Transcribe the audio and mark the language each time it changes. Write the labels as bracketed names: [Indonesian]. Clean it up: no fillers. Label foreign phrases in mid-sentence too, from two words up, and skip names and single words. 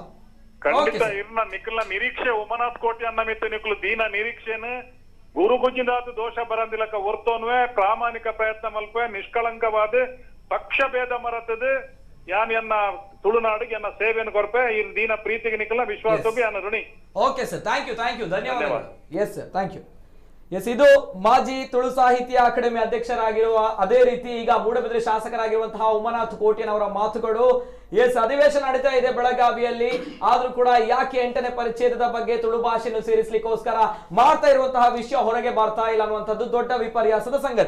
[Tulu] ಖಂಡಿತ ಇರ್ನ ನಿಖಲ್ನ ನಿರೀಕ್ಷೆ ಉಮನಾಥ್ ಕೋಟೆ ಅನ್ನ ಮಿತ್ತು ನಿಖಲು ದೀನ ನಿರೀಕ್ಷೆನ ಗುರು ಗುಂಜಿದಾತು ದೋಷ ಬರಂದಿಲಕ ಹೊರ್ತೋನ್ವೆ ಪ್ರಾಮಾಣಿಕ ಪ್ರಯತ್ನ ಮಲ್ಪೆ ನಿಷ್ಕಳಂಕವಾದ ಪಕ್ಷ ಭೇದ ಮರತದ ಯಾನ್ ಎನ್ನ ತುಳುನಾಡಿಗೆ ಎನ್ನ ಸೇವೆಯನ್ನು ಕೊರಪೆ ಈ ದೀನ ಪ್ರೀತಿಗೆ ನಿಖಲ್ನ ವಿಶ್ವಾಸಕ್ಕೆ ಅನ್ನ ಋಣಿ. [English] okay sir, thank you ಧನ್ಯವಾದ. yes sir, thank you. [Kannada] ಎಸ್, ಇದು ಮಾಜಿ ತುಳು ಸಾಹಿತ್ಯ ಅಕಾಡೆಮಿ ಅಧ್ಯಕ್ಷರಾಗಿರುವ ಅದೇ ರೀತಿ ಈಗ ಮೂಡಬಿದ್ರೆ ಶಾಸಕರಾಗಿರುವಂತಹ ಉಮನಾಥ್ ಕೋಟೆನವರ ಮಾತುಗಳು. ಎಸ್, ಅಧಿವೇಶನ ನಡೀತಾ ಇದೆ ಬೆಳಗಾವಿಯಲ್ಲಿ, ಆದ್ರೂ ಕೂಡ ಯಾಕೆ 8ನೇ ಪರಿಚ್ಛೇದದ ಬಗ್ಗೆ ತುಳು ಭಾಷೆಯನ್ನು ಸೇರಿಸಲಿಕ್ಕೋಸ್ಕರ ಮಾಡ್ತಾ ಇರುವಂತಹ ವಿಷಯ ಹೊರಗೆ ಬರ್ತಾ ಇಲ್ಲ ಅನ್ನುವಂಥದ್ದು ದೊಡ್ಡ ವಿಪರ್ಯಾಸದ ಸಂಗತಿ.